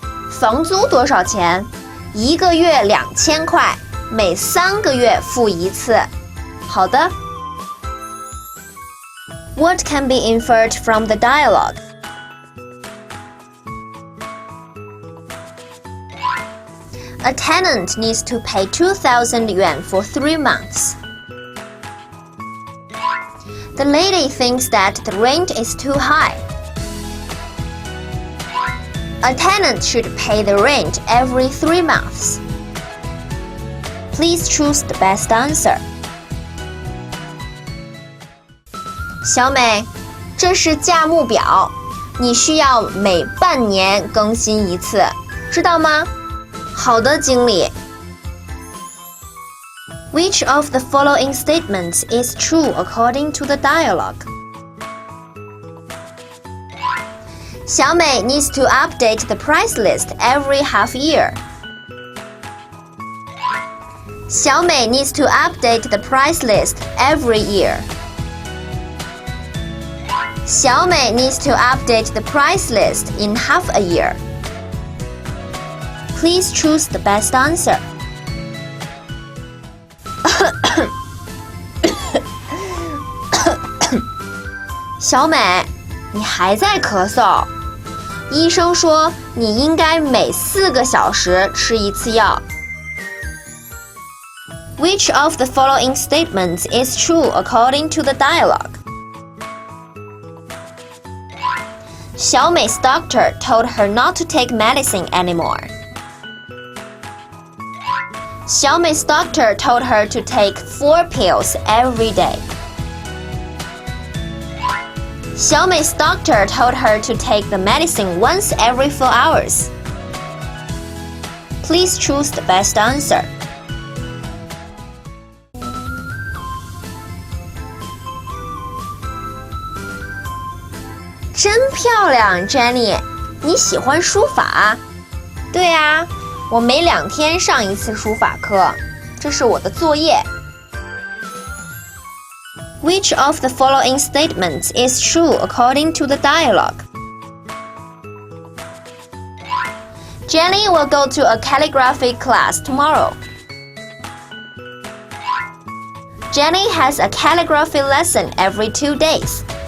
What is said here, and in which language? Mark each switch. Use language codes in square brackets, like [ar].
[zh] 房租多少钱？1个月2000块，每3个月付一次。好的。 [en] What can be inferred from the dialogue? A tenant needs to pay 2,000 yuan for 3 months. The lady thinks that the rent is too high. A tenant should pay the rent every 3 months. Please choose the best answer. [zh] 小美，这是价目表，你需要每半年更新一次，知道吗？好的，经理。 [en] Which of the following statements is true according to the dialogue? 小美 needs to update the price list every half year. 小美 needs to update the price list every year. 小美 needs to update the price list in half a year. Please choose the best answer. [zh] 小美，你还在咳嗽。医生说你应该每4个小时吃一次药。 [en] Which of the following statements is true according to the dialogue? 小美's doctor told her not to take medicine anymore. 小美's doctor told her to take 4 pills every day. 小美's doctor told her to take the medicine once every 4 hours. Please choose the best answer. [zh] 真漂亮 ，Jenny， 你喜欢书法？对啊，我每2天上一次书法课，这是我的作业。 [en] Which of the following statements is true according to the dialogue? Jenny will go to a calligraphy class tomorrow. Jenny has a calligraphy lesson every 2 days.